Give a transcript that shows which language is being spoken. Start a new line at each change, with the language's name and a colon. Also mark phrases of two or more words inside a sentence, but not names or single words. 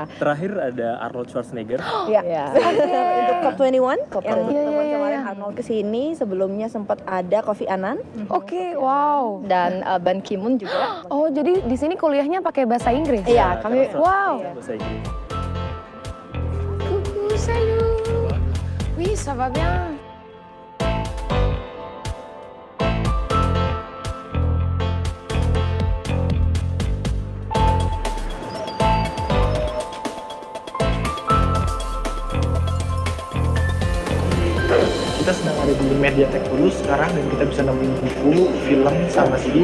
Indonesian: Terakhir ada Arnold Schwarzenegger. Iya. Untuk COP21, yang Iya. kemarin Arnold kesini, sebelumnya sempat ada Kofi Annan. Oke, wow. Dan Ban Ki-moon juga. Oh, jadi di sini kuliahnya pakai bahasa Inggris? Iya, kami. Wow. Bahasa Inggris.
French: Salut. Oui, ça va bien.
Indonesian: Kita sedang ada di Mediatek dulu sekarang dan kita bisa nemuin buku, film, sama CD.